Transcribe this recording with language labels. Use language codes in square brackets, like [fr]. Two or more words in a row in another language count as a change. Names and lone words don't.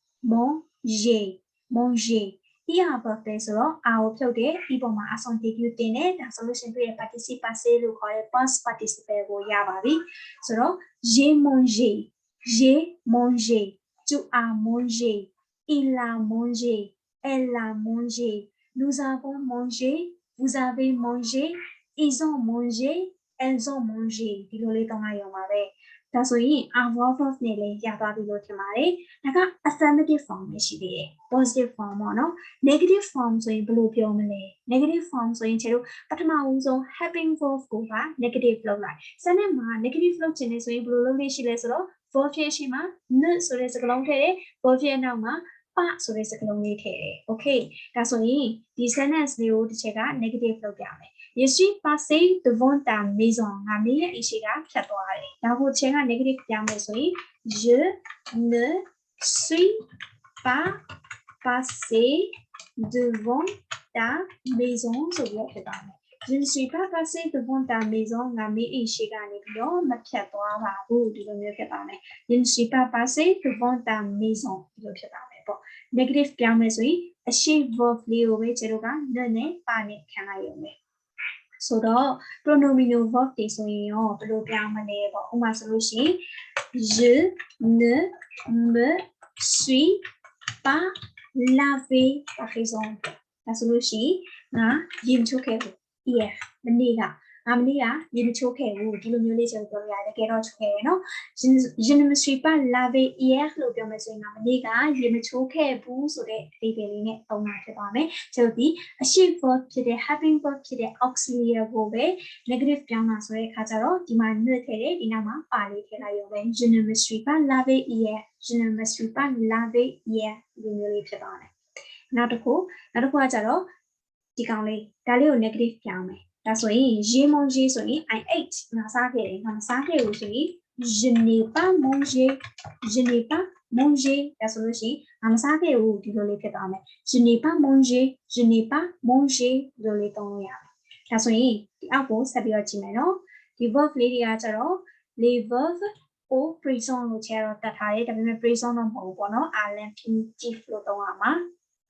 [my] ဒီဟာ verb ပဲဆိုတော့ R ကိုဖြုတ်တယ်ဒီပုံမှာ substantive တင်တယ်ဒါဆိုလို့ရှိရင်တွေ့ရ [fr] participe passé [my] လို့ခေါ်တဲ့ [en] past participle [my] ကိုရပါပြီဆိုတော့ [fr] j'ai mangé tu as mangé il a mangé elle a mangé nous avons mangé vous avez mangé ils ont mangé elles ont mangé [my] ဒီလိုလေးတောင်းလိုက်ရအောင်ပါပဲဒါဆိုရင် avoir verb နဲ့လည်းရသွားပြီလို့ထင်ပါတယ်ဒါက [en] affirmative form [my] ပဲရှိသေးတယ် [en] positive form [my] ပေါ့နော် [en] negative form [my] ဆိုရင်ဘယ်လိုပြောမလဲ [en] negative form [my] ဆိုရင်ကျွန်တော်ပထမဦးဆုံး [en] helping verb [my] ကို ပါ negative လုပ်လိုက်စနစ်မှာ negative လုပ်ချင်နေဆိုရင်ဘယ်လိုလုပ်လို့ရှိလဲဆိုတော့ verb ရဲ့ရှေ့မှာ n ဆိုတဲ့စကားလုံးထည့်တယ် verb ရဲ့နောက်မှာပါဆိုတဲ့စကားလုံးလေးထည့်တယ် okay ဒါဆိုရင်ဒီ sentence လေးကိုတစ်ချက်က negative လုပ်ပြမယ် [fr] Je suis passé devant ta maison [my] ငါမင်းရဲ့အိမ်ရှိကဖြတ်သွားတယ်ဒါကိုချက်က negative ပြောင်းမယ်ဆိုရင် [fr] je ne suis pas passé devant ta maison [my] ဆိုပြီးဖြစ်သွားမယ် [fr] je ne suis pas passé devant ta maison [my] ငါမင်းအိမ်ရှိကနေပြီးတော့မဖြတ်သွားပါဘူးဒီလိုမျိုးဖြစ်သွားမယ် [fr] je ne suis pas passé devant ta maison [my] ဒီလိုဖြစ်သွားမယ်ပေါ့ negative ပြောင်းမယ်ဆိုရင်အရှိ verb လေးကိုပဲကျွန်တော်က နဲ့ပါနဲ့ခံလိုက်ရုံပဲဆိုတော့ pronomino verb တွေဆိုရင်ရောဘယ်လိုပြောင်းမလဲပေါ့ဥပမာဆိုလို့ရှိရင် [fr] je ne me suis pas lavé par exemple [my] ဒါဆိုလို့ရှိရင်ငါရေမချိုးခဲ့ဘူး hier မနေ့ကရေမချိုးခဲ့ဘူးဒီလိုမျိုးလေးကျွန်တော်ပြောရတယ်တကယ်တော့ချိုးခဲ့ရနော် [fr] je ne me suis pas lavé hier [my] လို့ပြောမယ်ဆိုရင်ငါမနေ့ကရေမချိုးခဲ့ဘူးဆိုတဲ့အဓိပ္ပာယ်လေးနဲ့သုံးတာဖြစ်ပါမယ်ကျွန်တော်ဒီအရှိ verb ဖြစ်တဲ့ [en] helping verb [my] ဖြစ်တဲ့ auxiliary ကိုပဲ negative ပြောင်းတာဆိုတဲ့အခါကျတော့ဒီမှာ ne ထည့်တယ်ဒီနောက်မှာပါလေးထည့်လိုက်ရုံပဲ [fr] je ne me suis pas lavé hier [my] je ne me suis pas lavé hier ဒီလိုမျိုးလေးဖြစ်ပါတယ်နောက်တစ်ခုကကျတော့ဒီကောင်လေးဒါလေးကို negative ပြောင်းမယ်ဒါဆိုရင် [fr] j'ai mangé [my] ဆိုရင် [en] I ate [my] ငါစားခဲ့တယ်ငါမစားခဲ့ဘူးဆိုရင် [fr] je n'ai pas mangé [my] ဒါဆိုလို့ရှိရင်ငါမစားခဲ့ဘူးဒီလိုလေးဖြစ်သွားမယ် [fr] je n'ai pas mangé [my] ဒီလိုလေးသုံးလို့ရတယ်ဒါဆိုရင်ဒီအောက်ကိုဆက်ပြီးတော့ကြည့်မယ်နော်ဒီ verb လေးတွေကကျတော့ [fr] les verbs [my] ကို present လို့ချက်တော့တတ်ထားတယ်ဒါပေမဲ့ present တော့မဟုတ်ဘူးပေါ့နော် infinitive လို့သုံးရမှာ